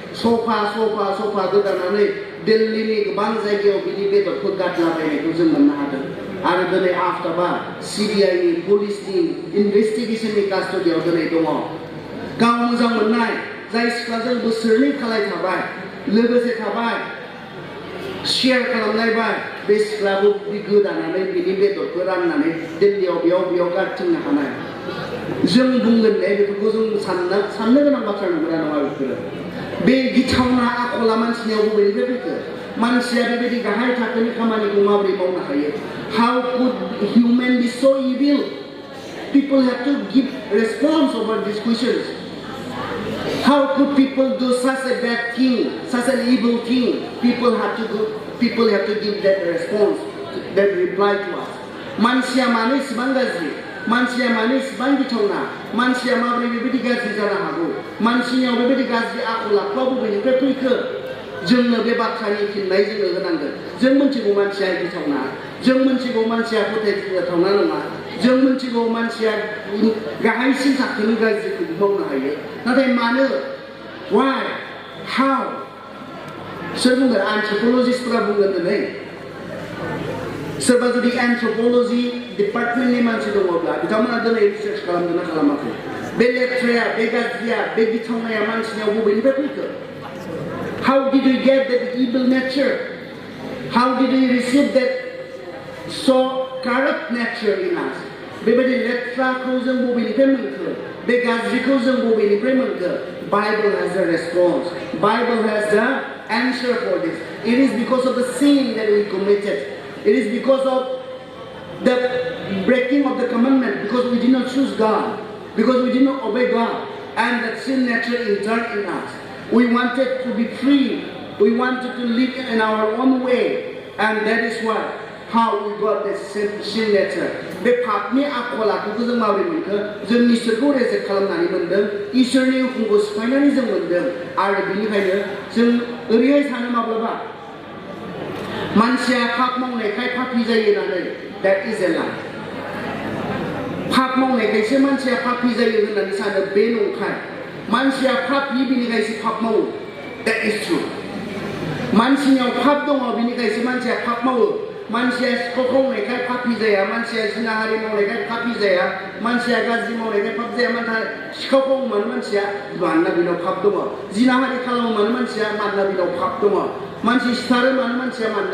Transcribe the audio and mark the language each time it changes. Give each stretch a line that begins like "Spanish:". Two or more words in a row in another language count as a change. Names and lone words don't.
Bodo: सफा गोदानानै दिल्लीनि गोबां जायगायाव बिनि बेदरखौ गारलाबायनायखौ जों मोननो हादों आरो दिनै आफताबा सिबिआइनि पुलिसनि इनभेस्टिगेसननि कास्टडियाव दिनै दङ गाव मोजां मोननाय जाय सिख्लाजों बोसोरनै खालाय थाबाय लोगोसे थाबाय शेयार खालामलायबाय बे सिख्लाखौ गोदानानै बिनि बेदरखौ राननानै दिल्लीयाव बेयाव गारथिंनो हानाय जों बुंगोन दे बेफोरखौ जों साननो गोनां बाथ्रा नंगौना नङा बेफोरो बे गिथावना आखला मानसिनियाव बबेनिफ्राय फैखो मानसिया बेबायदि गाहाय थाखोनि खामानिखौ माबोरै मावनो हायो
English: how could human be so evil people have to give response over these questions how could people do such a bad thing such an evil thing people have to give that response that reply to
Bodo: us मानसिया मानो इसेबां गाज्रि मानसिया मानो इसेबां गिथावना मानसिया माबोरै बेबायदि गाज्रि जानो हागौ मानसिनियाव बेबायदि गाज्रि आखल आखुआ बबेनिफ्राय फैखो जोंनो बे बाथ्रानि फिननाय जोङो होनांगोन जों मोनथिगौ मानसिया गिथावना जों मोनथिगौ मानसिया फोथायजाथावना नङा जों मोनथिगौ मानसिया गाहायसिन थाखोनि गाज्रिखौ मावनो हायो नाथाय मानो
English: why how
Bodo: सोर बुंगोन एन्थ्रपलजिस्टफोरा बुंगोन दिनै सोरबा जुदि एन्थ्रपलजि डिपार्टमेन्टनि मानसि दङब्ला बिथांमोना दिनै रिसार्च खालामदोंना खालामाखै बे लेथ्राया बे गाज्रिया बे गिथावनाया मानसिनियाव बबेनिफ्राय फैखो
English: how did we get that evil nature how did we receive that so corrupt nature in us
Bodo: बेबायदि लेथ्राखौ जों बबेनिफ्राय मोनखो बे गाज्रिखौ जों बबेनिफ्राय मोनखो
English: Bible has a response Bible has the answer for this it is because of the sin that we committed it is because of the breaking of the commandment because we did not choose God because we did not obey God and that sin nature entered in us we wanted to be free we wanted to live in our own way and that is why how we got this sin nature
Bodo: बे पापनि आखल आखुखौ जों माबोरै मोनखो जों इसोरखौ रेजेक्ट खालामनानै मोनदों इसोरनि हुकुमखौ सिफायनानै जों मोनदों आरो बेनिखायनो जों ओरैहाय सानो माब्लाबा मानसिया पाप मावनायखाय पापी जायो होननानै
English: that is a lie
Bodo: पाप मावनायखायसो मानसिया पापी जायो होननानै सानो बे नंखाय मानसिया पापी बिनिखायसो पाप मावो
English: that is true
Bodo: मानसिनियाव पाप दङ बिनिखायसो मानसिया पाप मावो मानसिया सिखाव खावनायखाय पापी जाया मानसिया जिनाहारि मावनायखाय पापी जाया मानसिया गाज्रि मावनायखाय पाप जाया मानसिया सिखाव खावो मानो मानसिया मानोना बेनाव पाप दङ जिनाहारि खालामो मानो मानसिया मानोना बेनाव पाप दङ मानसि सिथारो मानो मानसिया मानोना